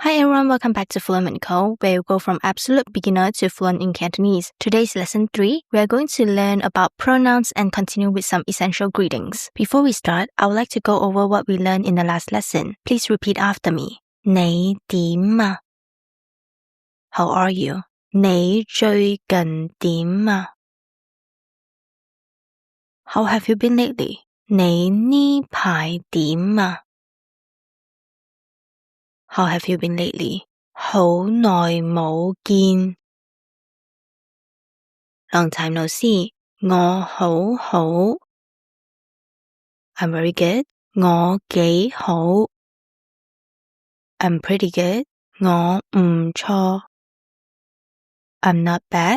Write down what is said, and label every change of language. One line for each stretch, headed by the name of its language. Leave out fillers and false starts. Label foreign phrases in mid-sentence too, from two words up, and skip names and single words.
English: Hi everyone, welcome back to Fluent & Co, where you go from absolute beginner to fluent in Cantonese. Today's lesson 3, we are going to learn about pronouns and continue with some essential greetings. Before we start, I would like to go over what we learned in the last lesson. Please repeat after me.
Cantonese: 你點啊?
English: How are you?
Cantonese: 你最近點啊?
English: How have you been lately?
Cantonese: 你呢排點啊?
English: How have you been lately?
Cantonese: 好耐冇見
English: Long time no see.
Cantonese: 我好好
English: I'm very good.
Cantonese: 我幾好
English: I'm pretty good.
Cantonese: 我唔錯
English: I'm not bad.